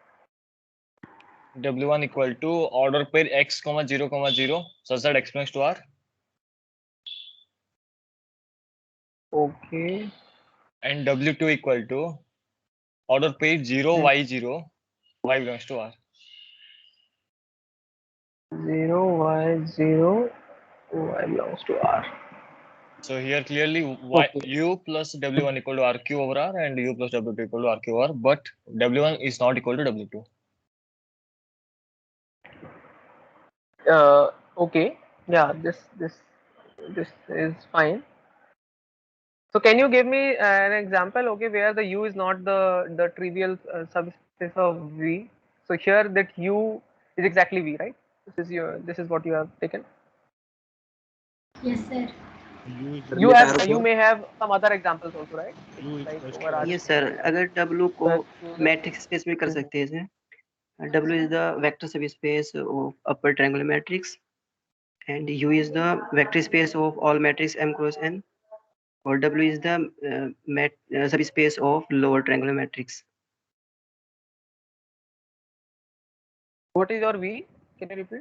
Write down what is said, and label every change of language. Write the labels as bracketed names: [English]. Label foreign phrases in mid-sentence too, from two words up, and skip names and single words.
[English] W1 equal to order pair X, 0, such that X belongs to R. Okay. And W2 equal to order pair 0, Y0, Y belongs to R. 0 y 0 y belongs to R. So here clearly Okay. U plus W1 equal to RQ over R, and U plus W2 equal to RQ over R, but W1 is not equal to W2. Okay. Yeah, this is fine. So can you give me an example, okay, where the U is not the trivial subspace of V? So here that U is exactly V, right? This is what you have taken. Yes, sir. You may have some other examples also, right? U is Like equals over to R. Yes sir, [Hindi] अगर W को [English] So matrix space [Hindi] में कर सकते हैं इसे. [English] W is the vector subspace of upper triangular matrix, and U is the vector space of all matrix M cross N, or W is the subspace of lower triangular matrix. what is your V? Can you repeat?